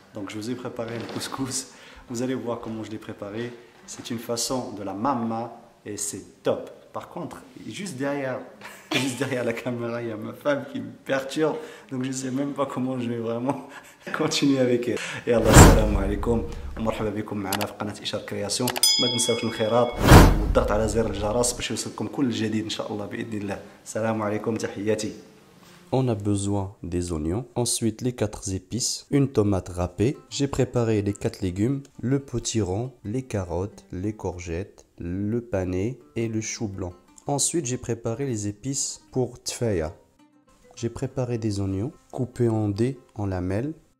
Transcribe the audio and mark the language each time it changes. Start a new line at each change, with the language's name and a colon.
French: Donc je vous ai préparé le couscous. Vous allez voir comment je l'ai préparé. C'est une façon de la mama et c'est top. Par contre, juste derrière la caméra, il y a ma femme qui me perturbe. Donc je ne sais même pas comment je vais vraiment continuer avec elle. Et Allah, salam alaikum.
Arabic: ومرحبا بكم معنا في قناة إشار كرياسيون. ما تنساوش الانخراط والضغط على زر الجرس باش يوصلكم كل جديد إن شاء الله بإذن الله. السلام عليكم، تحياتي.
French: On a besoin des oignons, ensuite les 4 épices, une tomate râpée. J'ai préparé les 4 légumes, le potiron, les carottes, les courgettes, le panais et le chou blanc. Ensuite, j'ai préparé les épices pour tfaya. J'ai préparé des oignons coupés en dés, en lamelles.